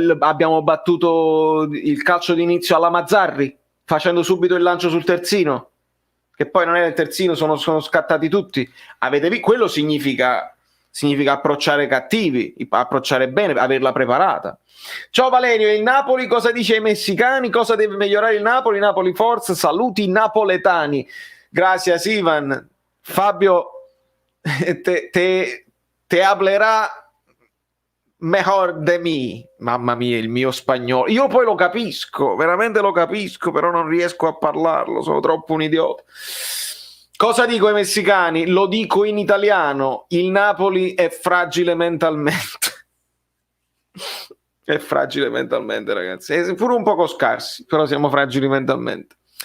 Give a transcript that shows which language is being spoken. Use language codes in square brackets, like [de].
[it] Abbiamo battuto il calcio d'inizio alla Mazzarri, facendo subito il lancio sul terzino, che poi non era il terzino, sono scattati tutti. Avete visto? Quello significa approcciare cattivi, approcciare bene, averla preparata. Ciao Valerio, il Napoli cosa dice ai messicani? Cosa deve migliorare il Napoli? Napoli forza, saluti napoletani. Grazie Ivan. [es] Fabio te hablerà mejor de mí. [it] Mamma mia, il mio spagnolo. Io poi lo capisco, veramente lo capisco, però non riesco a parlarlo, sono troppo un idiota. Cosa dico ai messicani? Lo dico in italiano. Il Napoli è fragile mentalmente. È fragile mentalmente, ragazzi. È pure un poco scarsi, però siamo fragili mentalmente.